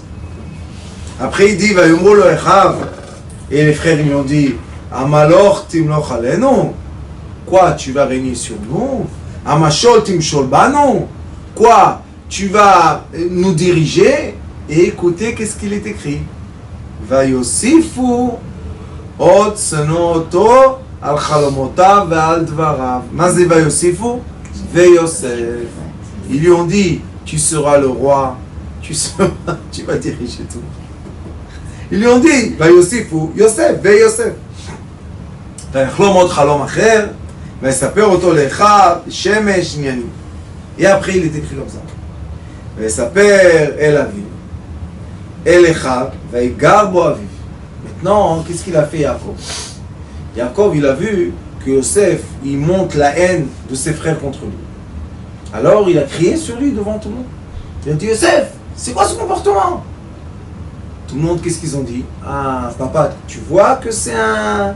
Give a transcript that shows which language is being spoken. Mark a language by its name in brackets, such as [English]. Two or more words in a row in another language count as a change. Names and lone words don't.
[French] Après, il dit, [Hebrew] ויאמרו לו אחיו. [French] Et les frères lui ont dit, [Hebrew] המלך תמלוך עלינו. [French] Quoi, tu vas régner sur nous? [Hebrew] המשול תמשול בנו. [French] Quoi, tu vas nous diriger? Et écoutez, qu'est-ce qu'il est écrit? [Hebrew] Vayosifu עוד שנוא אותו על חלומותיו ועל דבריו. מה זה ויוסיפו? ויוסף. [French] Ils lui ont dit, tu seras le roi, tu vas diriger tout. Ils lui ont dit, [Hebrew] ויוסיפו יוסף, ויוסף. ויחלום עוד חלום אחר, ויספר אותו לאחיו, שמש עניינים. [French] Et après il est écrit comme ça. [Hebrew] ויספר אל אביו, אל אחיו, ויגר בו אביו. [French] Maintenant, qu'est-ce qu'il a fait Yaakov? Yaakov, il a vu que Yosef, il monte la haine de ses frères contre lui. Alors, il a crié sur lui devant tout le monde. Il a dit, Yosef, c'est quoi ce comportement? Tout le monde, qu'est-ce qu'ils ont dit? Ah, papa, tu vois que c'est un...